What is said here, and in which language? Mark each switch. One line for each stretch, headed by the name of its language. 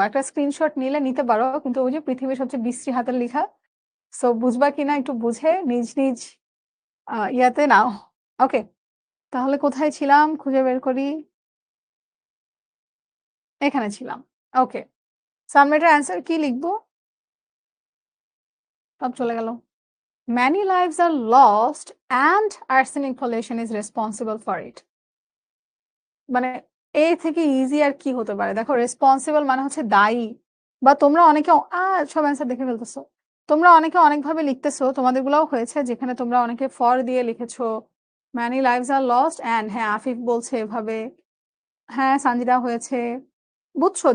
Bangla: একটা স্ক্রিনশট নিলে নিতে পারো, কিন্তু ওই যে পৃথিবীর সবচেয়ে বিশ্রী হাতের লিখা, সো বুঝবা কিনা একটু বুঝে নিজ নিজ ইয়াতে নাও। ওকে, তাহলে কোথায় ছিলাম খুঁজে বের করি, এখানে ছিলাম। ওকে, সাবমিটের অ্যান্সার কি লিখবো, সব চলে গেল।
English: Many lives are lost and arsenic pollution is responsible for it.
Bangla: মানে এই থেকে ইজি আর কি হতে পারে? দেখো রেসপন্সিবল মানে হচ্ছে দায়ী, বা তোমরা অনেকে সব অ্যান্সার দেখে ফেলতেছো, তোমরা অনেকে অনেকভাবে লিখতেছো, তোমাদের গুলাও হয়েছে যেখানে তোমরা অনেকে ফর দিয়ে লিখেছো।
English: many lives are lost and,
Bangla: হ্যাঁ আফিফ বলছে এভাবে, হ্যাঁ সানজিদা হয়েছে, বুঝছো?